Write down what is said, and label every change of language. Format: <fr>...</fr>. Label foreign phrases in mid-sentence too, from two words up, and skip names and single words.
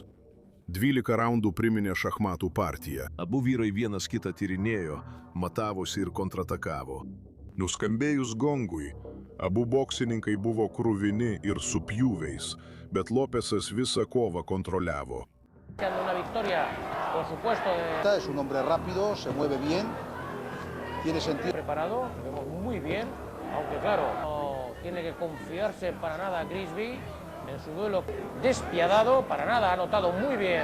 <lt>12 raundų priminė šachmatų partiją. Abu vyrai vienas kitą tyrinėjo, matavosi ir kontratakavo. Nuskambėjus gongui, abu boksininkai buvo kruvini ir su pjūviais, bet Lopesas visą kovą kontroliavo.</lt> <es>Una victoria, por supuesto, Es un hombre rápido, se mueve bien, tiene sentido. preparado, lo vemos muy bien, aunque claro, no tiene que confiarse para nada Grigsby en su duelo despiadado, para nada, ha notado muy bien.</es>